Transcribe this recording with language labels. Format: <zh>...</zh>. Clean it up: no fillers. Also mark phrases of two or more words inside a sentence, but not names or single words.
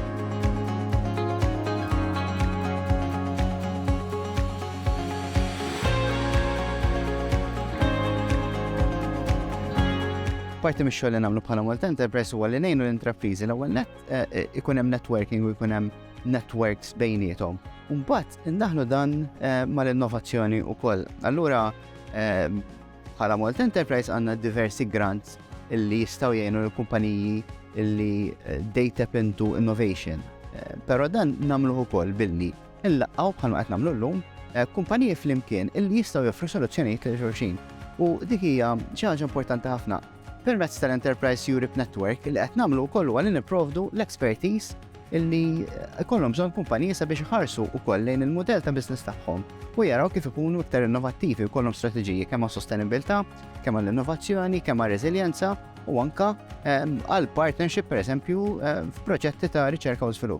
<mt>Parti mix-xogħol li nagħmlu bħala Malta Enterprise huwa li ngħinu l-intrapriżi l-ewwel ikun hemm networking u jkun hemm networks bejniethom. U mbagħad indaħlu dan mal-innovazzjoni wkoll. Allura bħala Malta Enterprise għandna diversi grants illi jistgħu jgħinu l-kumpaniji illi</mt> <en>they tap into innovation.</en> <mt>Però dan nagħmluh ukoll billi nlaqgħu bħalma qed nagħmlu llum kumpaniji flimkien illi jistgħu joffru soluzzjonijiet lil xulxin. U dik hija xi ħaġa importanti ħafna. permezz tal-Enterprise Europe Network li qed nagħmlu wkoll huwa li nipprovdu l-expertise illi jkollhom bżonn kumpaniji sabiex iħarsu wkoll lejn il-mudell ta' business tagħhom u jaraw kif ikunu iktar innovattivi u jkollhom strateġiji kemm għas-sostenibilità, kemm għall-innovazzjoni, kemm għar-reżiljenza u anke għal partnership pereżempju f'proġetti ta' riċerka u żvilupp.</mt>